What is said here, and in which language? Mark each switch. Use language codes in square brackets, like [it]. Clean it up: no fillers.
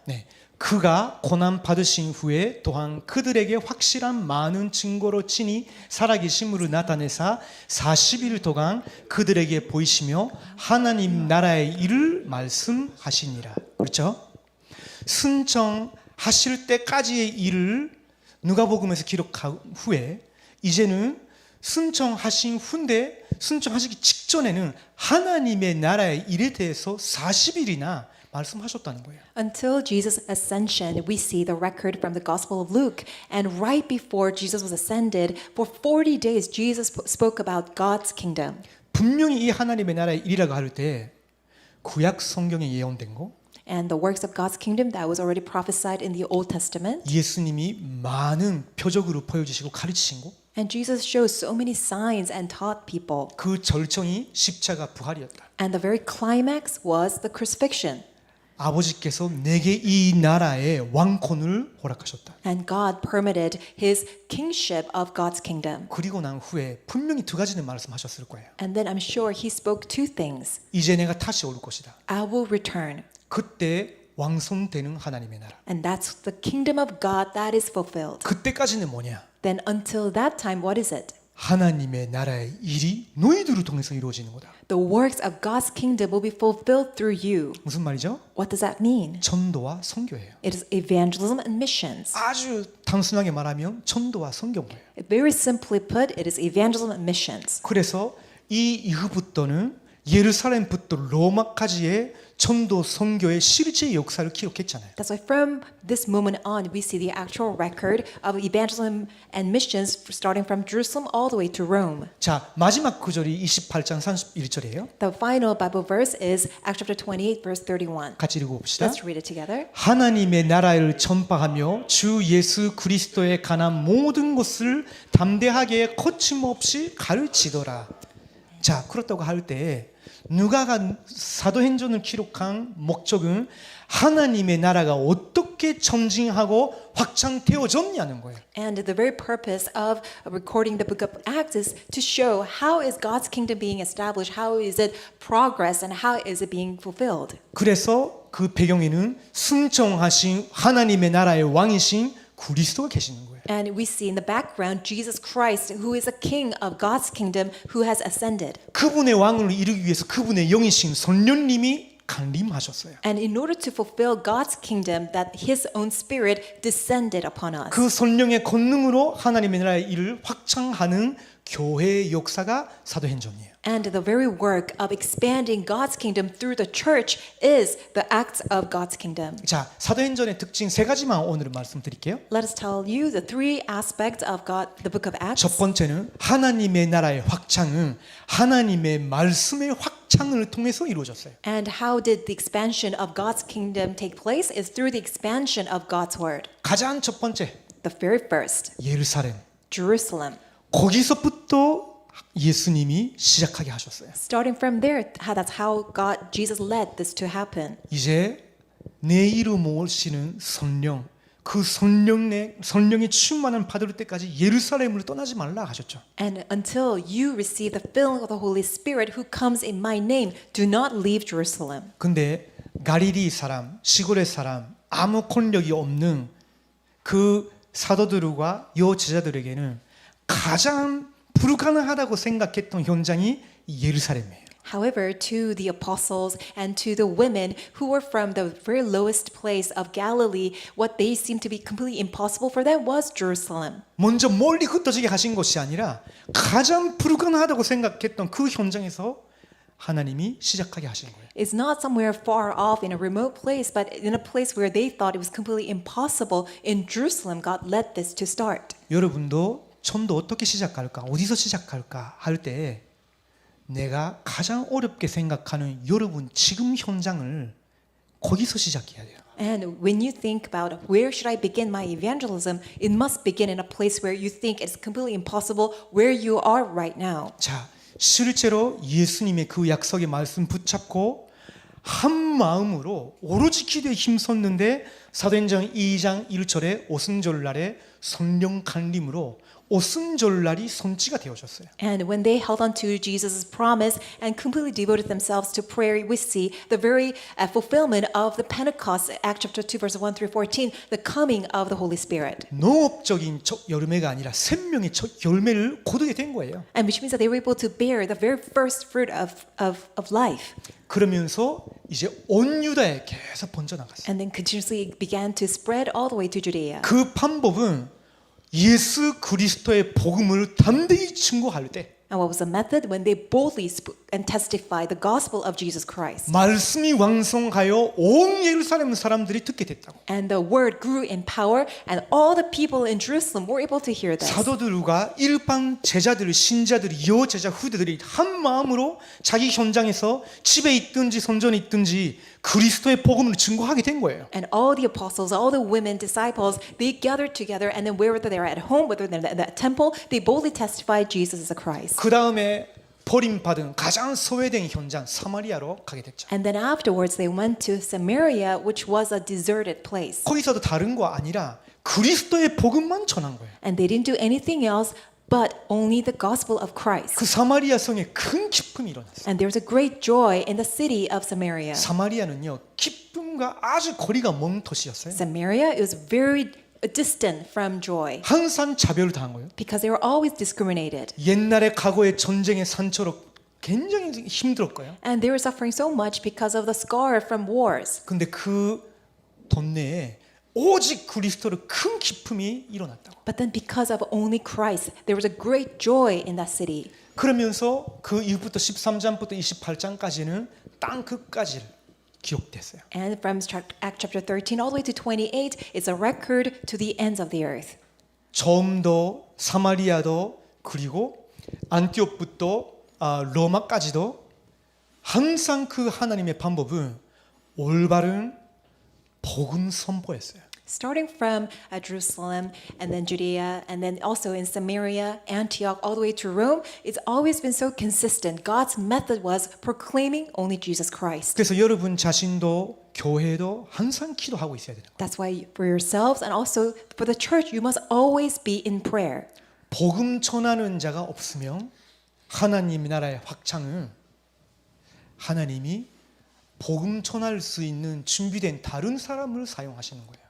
[ko] 네, 그가 고난 받으신 후에 또한 그들에게 확실한 많은 증거로 친히 살아계심으로 나타내사 40일 동안 그들에게 보이시며 하나님 나라의 일을 말씀하시니라. 그렇죠? 순정하실 때까지의 일을 누가복음에서 기록한 후에 이제는 순정하신 후인데 순정하시기 직전에는 하나님의 나라의 일에 대해서 40일이나 말씀하셨다는 거예요. [en] Until Jesus' ascension, we see the record from the Gospel of Luke. And right before Jesus was ascended, for 40 days, Jesus spoke about God's kingdom. [ko] 분명히 이 하나님의 나라의 일이라고 할 때 구약 성경에 예언된 거 [en] And the works of God's kingdom that was already prophesied in the Old Testament. [ko] 예수님이 많은 표적으로 보여주시고 가르치신 거 [en] And Jesus showed so many signs and taught people. [ko] 그 절정이 십자가 부활이었다. [en] And the very climax was the crucifixion. [ko] 아버지께서 내게 이 나라의 왕권을 허락하셨다. [en] And God permitted his kingship of God's kingdom. [ko] 그리고 난 후에 분명히 두 가지는 말씀하셨을 거예요. [en] And then I'm sure he spoke two things. [ko] 이제 내가 다시 올 것이다. [en] I will return. [ko] 그때 왕성되는 하나님의 나라. [en] And that's the kingdom of God that is fulfilled. [ko] 그때까지는 뭐냐? [en] Then until that time, what is it? [ko] 하나님의 나라의 일이 너희들을 통해서 이루어지는 거다. [en] The works of God's kingdom will be fulfilled through you. [ko] 무슨 말이죠? [en] What does that mean? [ko] 전도와 선교예요. [en] It is evangelism and missions. [ko] 아주 단순하게 말하면 전도와 선교인 거예요. [en] Very simply put, it is evangelism and missions. [ko] 그래서 이 이후부터는 예루살렘부터 로마까지의 전도 선교의 실제 역사를 기록했잖아요. [en] That's why from this moment on, we see the actual record of evangelism and missions starting from Jerusalem all the way to Rome. [ko] 자, 마지막 구절이 28장 31절이에요. [en] The final Bible verse is Acts chapter 28, verse 31. [ko] 같이 읽어봅시다. [en] Let's read it together. [ko] 하나님의 나라를 전파하며 주 예수 그리스도에 관한 모든 것을 담대하게 거침없이 가르치더라. 자, 그렇다고 할 때 누가가 사도행전을 기록한 목적은 하나님의 나라가 어떻게 점증하고 확장되어졌냐는 거예요. [en] And the very purpose of recording the book of Acts is to show how is God's kingdom being established, how is it progress, and how is it being fulfilled. [ko] 그래서 그 배경에는 승천하신 하나님의 나라의 왕이신 그리스도가 계시는 거예요. [en] And we see in the background Jesus Christ, who is a king of God's kingdom, who has ascended. [ko] 그분의 왕을 이루기 위해서 그분의 영이신 성령님이 강림하셨어요. [en] And in order to fulfill God's kingdom, that His own Spirit descended upon us. [ko] 그 성령의 권능으로 하나님의 나라의 일을 확장하는 교회의 역사가 사도행전이에요. [en] And the very work of expanding God's kingdom through the church is the acts of God's kingdom. [ko] 자, 사도행전의 특징 세 가지만 오늘은 말씀드릴게요. [en] Let us tell you the three aspects of God, the book of Acts. [ko] 첫 번째는 하나님의 나라의 확장은 하나님의 말씀의 확장을 통해서 이루어졌어요. [en] And how did the expansion of God's kingdom take place is through the expansion of God's word. [ko] 가장 첫 번째, [en] The very first, [ko] 예루살렘. [en] Jerusalem. [ko] 거기서부터 예수님이 시작하게 하셨어요. [en] Starting from there, that's how Jesus led this to happen. [ko] 이제 내 이름 오시는 성령, 그 성령의 충만을 받을 때까지 예루살렘을 떠나지 말라 하셨죠. [en] And until you receive the filling of the Holy Spirit who comes in my name, do not leave Jerusalem. [ko] 근데 갈릴리 사람, 시골의 사람, 아무 권력이 없는 그 사도들과 여제자들에게는 가장 불가능하다고 생각했던 현장이 예루살렘이에요. [en] However, to the apostles and to the women who were from the very lowest place of Galilee, what they seemed to be completely impossible for them was Jerusalem. [ko] 먼저 멀리 흩어지게 하신 것이 아니라 가장 불가능하다고 생각했던 그 현장에서 하나님이 시작하게 하신 거예요. [en] It's not somewhere far off in a remote place, but in a place where they thought it was completely impossible. In Jerusalem, God led this to start. [ko] 여러분도 전도 어떻게 시작할까? 어디서 시작할까? 할 때 내가 가장 어렵게 생각하는 여러분 지금 현장을 거기서 시작해야 돼요. [en] And when you think about where should I begin my evangelism, it must begin in a place where you think it's completely impossible where you are right now. [ko] 자, 실제로 예수님의 그 약속의 말씀 붙잡고 한 마음으로 오로지 기도에 힘썼는데 사도행전 2장 1절에 오순절날에 성령 강림으로 오순절날이 선지가 되어졌어요. [en] And when they held on to Jesus' promise and completely devoted themselves to prayer, we see the very fulfillment of the Pentecost, Acts chapter 2, verse 1 through 14, the coming of the Holy Spirit. [ko] 농업적인 첫 열매가 아니라 생명의 첫 열매를 거두게 된 거예요. [en] And which means that they were able to bear the very first fruit of life. [ko] 그러면서 이제 온 유다에 계속 번져나갔어요. [en] And then continuously began to spread all the way to Judea. [ko] 그 방법은 예수 그리스도의 복음을 담대히 증거할 때 [en] And what was the method? When they boldly spoke and testified the gospel of Jesus Christ. [ko] 말씀이 왕성하여 온 예루살렘 사람들이 듣게 됐다고. [en] And the word grew in power, and all the people in Jerusalem were able to hear this. [ko] 사도들과 일반 제자들, 신자들, 여제자, 후대들이 한 마음으로 자기 현장에서 집에 있든지 성전에 있든지 그리스도의 복음을 증거하게 된 거예요. [en] And all the apostles, all the women, disciples, they gathered together, and then whether they were at home, whether they're at the temple, they boldly testified Jesus is the Christ. [ko] 그 다음에 버림받은 가장 소외된 현장 사마리아로 가게 됐죠. [en] And then afterwards they went to Samaria, which was a deserted place. [ko] 거기서도 다른 거 아니라 그리스도의 복음만 전한 거예요. [en] And they didn't do anything else but only the gospel of Christ. [ko] 그 사마리아 성에 큰 기쁨이 일어났어요. [en] And there was a great joy in the city of Samaria. [ko] 사마리아는요 기쁨과 아주 거리가 먼 도시였어요. [en] Samaria is very distant from joy [ko] 항상 차별을 당한 거예요. [en] because they were always discriminated. [ko] 옛날에 과거의 전쟁의 상처로 굉장히 힘들었고요. [en] And they were suffering so much because of the scar from wars. [ko] 근데 그 동네에 오직 그리스도로 큰 기쁨이 일어났다고. [en] But then because of only Christ, there was a great joy in that city. [ko] 그러면서 그 이후부터 13장부터 28장까지는 땅 끝까지를 기록됐어요. [en] And from Acts chapter 13 all the way to 28, it's a record to the ends of the earth. [ko] 점도 사마리아도 그리고 안티옥부터 로마까지도 항상 그 하나님의 방법은 올바른 복음 선포였어요. [en] Starting from Jerusalem and then Judea and then also in Samaria, Antioch, all the way to Rome, it's always been so consistent. God's method was proclaiming only Jesus Christ. [ko] 그래서 여러분 자신도 교회도 항상 기도하고 있어야 되는 거예요. [en] That's why for yourselves and also for the church, you must always be in prayer. [ko] 복음 전하는 자가 없으면 하나님 나라의 확장은 하나님이 복음 전할 수 있는 준비된 다른 사람을 사용하시는 거예요.